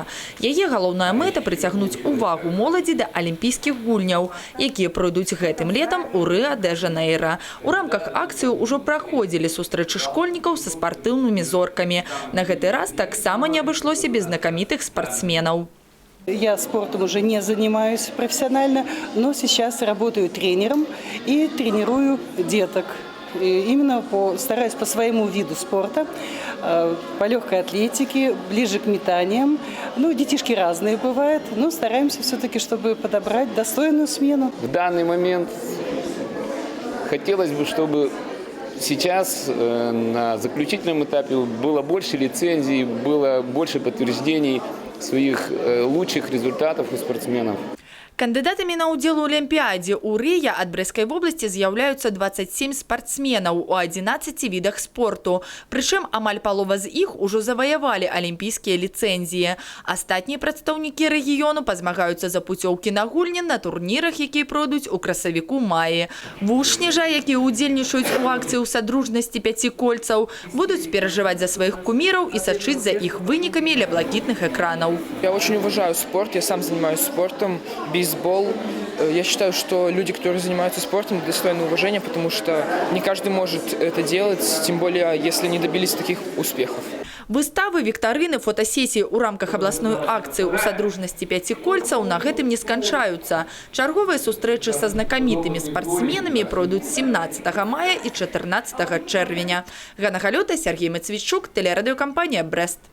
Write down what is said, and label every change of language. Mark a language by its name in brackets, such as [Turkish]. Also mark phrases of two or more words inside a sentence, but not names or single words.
[Belarusian] Яе галоўная мэта – прыцягнуць увагу моладзі да алімпійскіх гульняў, якія пройдуць гэтым летам у Рыа-дэ-Жанэйра. У рамках акцыі ўжо праходзілі сустрэчы школьнікаў са спартыўнымі зоркамі. На гэты раз таксама не абышлося без знакамітых спортсменаў. [Russian] Я спортом уже не занимаюсь профессионально, но сейчас работаю тренером и тренирую деток. И именно стараюсь по своему виду спорта, по легкой атлетике, ближе к метаниям. Ну, детишки разные бывают, но стараемся все-таки, чтобы подобрать достойную смену. В данный момент хотелось бы, чтобы сейчас на заключительном этапе было больше лицензий, было больше подтверждений своих лучших результатов у спортсменов. [Belarusian] Кандыдатамі на ўдзел у Алімпіядзе ў Рыа ад Брэсцкай вобласці з'яўляюцца 27 спартсменаў у 11 відах спорту. Прычым амаль палова з іх ужо заваявалі алімпійскія ліцэнзіі. Астатнія прадстаўнікі рэгіёну пазмагаюцца за пуцёўкі на гульні на турнірах, якія пройдуць у красавіку-маі. Вучні жа, якія ўдзельнічаюць у акцыі ў садружнасці пяці кольцаў, будуць перажываць за сваіх куміраў і сачыць за іх вынікамі ля блакітных экранаў. [Russian] Я очень уважаю спорт, я сам занимаюсь спортом, бейсбол. Я считаю, что люди, которые занимаются спортом, достойны уважения, потому что не каждый может это делать, тем более, если не добились таких успехов. [Belarusian] Выставы, викторины, фотосессии у рамках [Russian] областной акции [Belarusian] у садружнасці пяці кольцаў на гэтым не сканчаюцца. Чарговыя сустрэчы са знакамітымі спортсменамі пройдуць 17 мая і 14 чэрвеня. Ганна Галёта, Сергей Мацвічук, телерадиокомпания «Брест».